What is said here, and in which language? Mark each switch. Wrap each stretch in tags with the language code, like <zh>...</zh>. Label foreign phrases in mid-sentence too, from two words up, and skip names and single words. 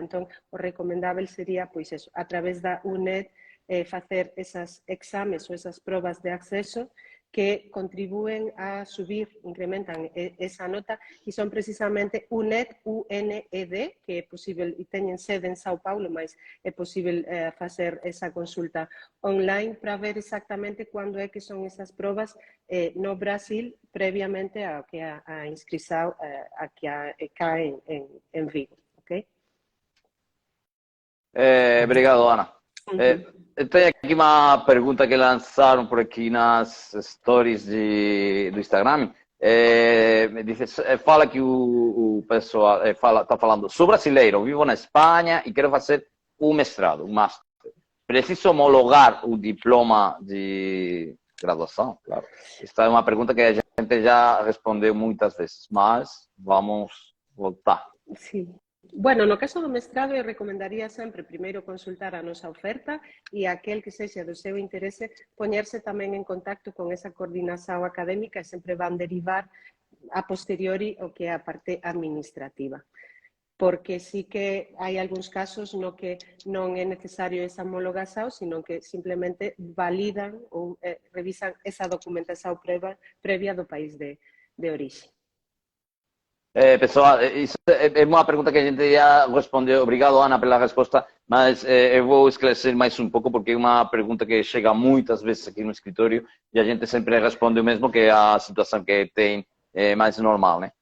<gl>Entón, o recomendável sería, pois eso, a través da UNED, facer esas exames ou esas probas de acceso que contribúen a subir, incrementan esa nota, e son precisamente UNED, UNED, que é posible, e teñen sede en Sao Paulo, mas é posible facer esa consulta online para ver exactamente cando é que son esas probas no Brasil, previamente a que a inscrição aquí cae en Vigo. Okay?</gl> <pt>Obrigado, Ana. Tem aqui uma pergunta que lançaram por aqui nas stories do Instagram. Fala que o pessoal está falando, sou brasileiro, vivo na Espanha e quero fazer um mestrado, um master. Preciso homologar o diploma de graduação? Claro. Esta é uma pergunta que a gente já respondeu muitas vezes, mas vamos voltar.</pt> <gl>Sim. Bueno, no caso do mestrado, eu recomendaría sempre primeiro consultar a nosa oferta e aquel que sexa do seu interese poñerse tamén en contacto con esa coordinación académica e sempre van derivar a posteriori o que é a parte administrativa. Porque sí que hai algúns casos no que non é necesario esa homologación, sino que simplemente validan ou revisan esa documentación previa do país de orixe.</gl> <pt>Pessoal, isso é uma pergunta que a gente já respondeu. Obrigado, Ana, pela resposta, mas eu vou esclarecer mais um pouco, porque é uma pergunta que chega muitas vezes aqui no escritório e a gente sempre responde o mesmo, que é a situação que tem mais normal, né?</pt>